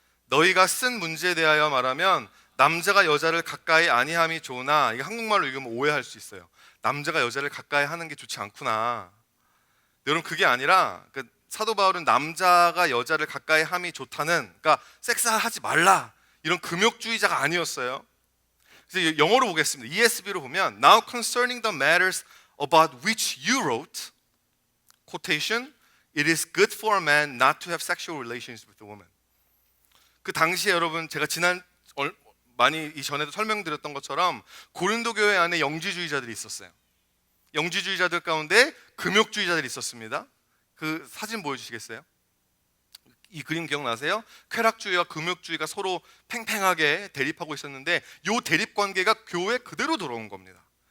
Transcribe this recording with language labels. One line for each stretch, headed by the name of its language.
Korean: 너희가 쓴 문제에 대하여 말하면 남자가 여자를 가까이 아니함이 좋으나, 이게 한국말로 읽으면 오해할 수 있어요. 남자가 여자를 가까이 하는 게 좋지 않구나. 여러분, 그게 아니라 사도 바울은 남자가 여자를 가까이 함이 좋다는, 그러니까 섹스하지 말라 이런 금욕주의자가 아니었어요. 그래서 영어로 보겠습니다. ESV로 보면
English: Now concerning the matters about which you wrote, quotation, it is good for a man not to have sexual relations with a woman.
Korean: 그 당시에 여러분 제가 많이 이전에도 설명드렸던 것처럼 고린도 교회 안에 영지주의자들이 있었어요. 영지주의자들 가운데 금욕주의자들이 있었습니다. 그 사진 보여주시겠어요? 이 그림 기억나세요? 쾌락주의와 금욕주의가 서로 팽팽하게 대립하고 있었는데 이 대립관계가 교회에 그대로 들어온 겁니다.